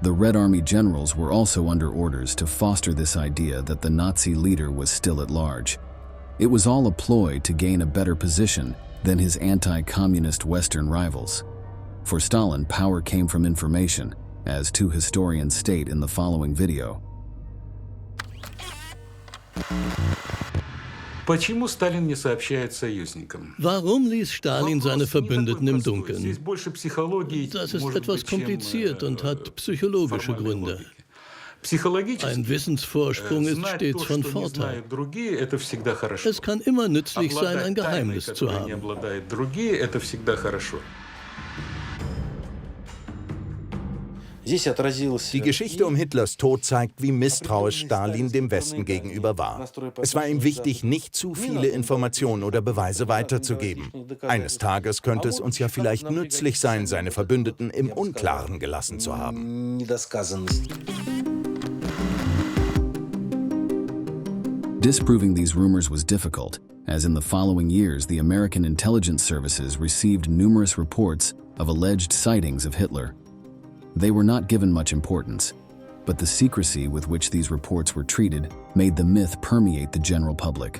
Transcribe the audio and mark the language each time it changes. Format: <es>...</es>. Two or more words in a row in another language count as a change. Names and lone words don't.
<en>The Red Army generals were also under orders to foster this idea that the Nazi leader was still at large. It was all a ploy to gain a better position than his anti-communist Western rivals. For Stalin, power came from information, as two historians state in the following video.</en> <ru>Почему Сталин не сообщает союзникам?</ru> <de>Warum ließ Stalin seine Verbündeten im Dunkeln?</de> <ru>Здесь больше психологии,</ru> <de>Das ist</de> <ru>может</ru> <de>etwas</de> <ru>быть, чем,</ru> <de>kompliziert und hat psychologische</de> <ru>формальной</ru> <de>Gründe.</de> <ru>логики. Psychologisch,</ru> <de>Ein Wissensvorsprung ist</de> <ru>знать</ru> <de>stets</de> <ru>то,</ru> <de>von</de> <ru>что не</ru> <de>Vorteil.</de> <ru>знают другие, это всегда хорошо.</ru> <de>Es kann immer nützlich sein, ein</de> <ru>Обладать тайной,</ru> <de>Geheimnis zu</de> <ru>которой не</ru> <de>haben.</de> <ru>обладают другие, это всегда хорошо.</ru> <de>Die Geschichte um Hitlers Tod zeigt, wie misstrauisch Stalin dem Westen gegenüber war. Es war ihm wichtig, nicht zu viele Informationen oder Beweise weiterzugeben. Eines Tages könnte es uns ja vielleicht nützlich sein, seine Verbündeten im Unklaren gelassen zu haben.</de> <en>Disproving these rumors was difficult, as in the following years the American intelligence services received numerous reports of alleged sightings of Hitler. They were not given much importance, but the secrecy with which these reports were treated made the myth permeate the general public.</en>